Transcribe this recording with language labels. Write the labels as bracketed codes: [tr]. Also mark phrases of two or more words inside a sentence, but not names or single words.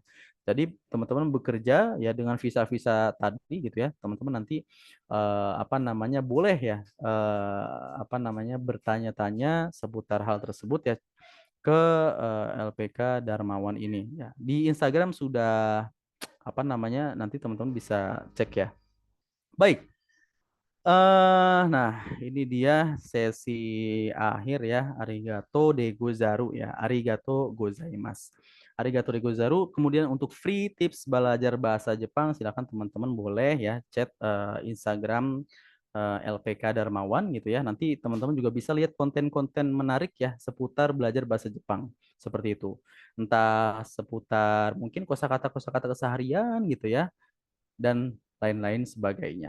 [id] Jadi teman-teman bekerja ya dengan visa-visa tadi gitu ya, teman-teman nanti apa namanya boleh ya apa namanya bertanya-tanya seputar hal tersebut ya ke LPK Darmawan ini ya. Di Instagram sudah apa namanya nanti teman-teman bisa cek ya. Baik. Nah, ini dia sesi akhir ya. [ja] ありがとうでござる ya。ありがとうございます. ありがとうでござる. [id] Kemudian untuk [en] free tips [id] belajar bahasa Jepang, silakan teman-teman boleh ya chat Instagram LPK Darmawan gitu ya. Nanti teman-teman juga bisa lihat konten-konten menarik ya seputar belajar bahasa Jepang seperti itu. Entah seputar mungkin kosakata keseharian gitu ya dan lain-lain sebagainya.